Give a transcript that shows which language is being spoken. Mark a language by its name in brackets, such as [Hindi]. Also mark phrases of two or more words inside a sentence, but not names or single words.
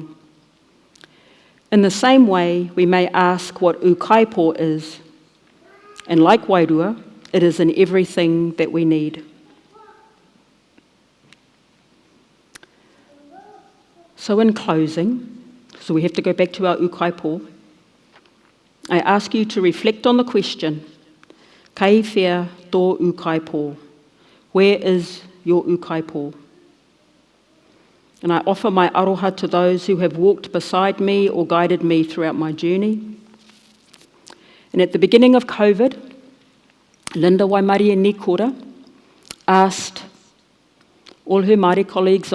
[English] In the same way, we may ask what ūkaipō is, and like wairua, it is in everything that we need. So in closing, so we have to go back to our ūkaipō, I ask you to reflect on the question, [Māori] kei whea tō ūkaipō? [English] Where is your ūkaipō? And I offer my aroha to those who have walked beside me or guided me throughout my journey. And at the beginning of COVID, Linda Waimarie Nikora asked all her Māori colleagues